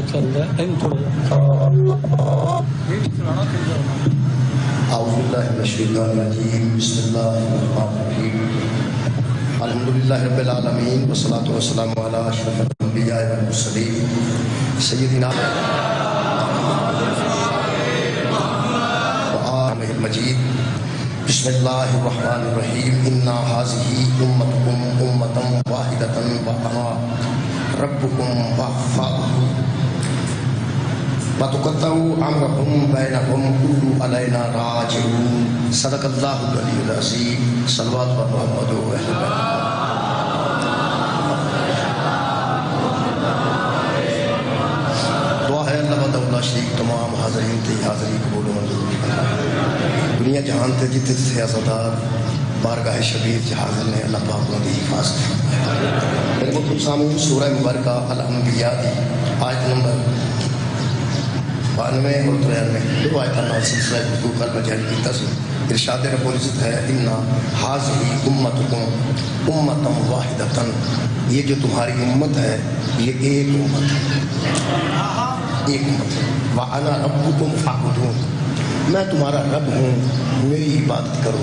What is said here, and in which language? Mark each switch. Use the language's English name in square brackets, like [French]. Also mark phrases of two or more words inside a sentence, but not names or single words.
[Urdu] چاہیے [Arabic] اعوذ باللہ من الشیطان الرجیم بسم اللہ الرحمن الرحیم الحمدللہ رب العالمین والصلاة والسلام علی اشرف الانبیاء والمرسلین سیدنا وآلہ المجید بسم اللہ الرحمن الرحیم انا ھذہ امتکم امۃ واحدۃ وانا ربکم فاعبدون وَتُقَطَّعُوا أَمْرَهُمْ بَيْنَهُمْ كُلُّ عَلَيْنَا رَاجِعُونَ صدق اللہ العلی العظیم صلوات و محمد و اہل بیت۔ [Punjabi] دعا ہے [Arabic] اللہ وحدہ لا شریک [Punjabi] تمام حاضرین تے حاضری قبول و منظور دنیا جہان تے جتے جتے عزادار بارگاہ شبیر حاضر نے اللہ پاک نے دی حفاظت۔ میرے محترم سامعین سورہ مبارکہ الانبیاء دی آیت نمبر 92 اور 93 دو آیتاں نال سلسلہ گفتگو کل میں جاری کیتا سی۔ [Urdu] ارشاد رب العزت ہے [Arabic] انا ھذہ امتکم امۃ واحدۃ، [Urdu] یہ جو تمہاری امت ہے یہ ایک امت ہے، ایک امت ہے۔ [Arabic] وانا ربکم فاعبدون، [Urdu] میں تمہارا رب ہوں، میری عبادت کرو۔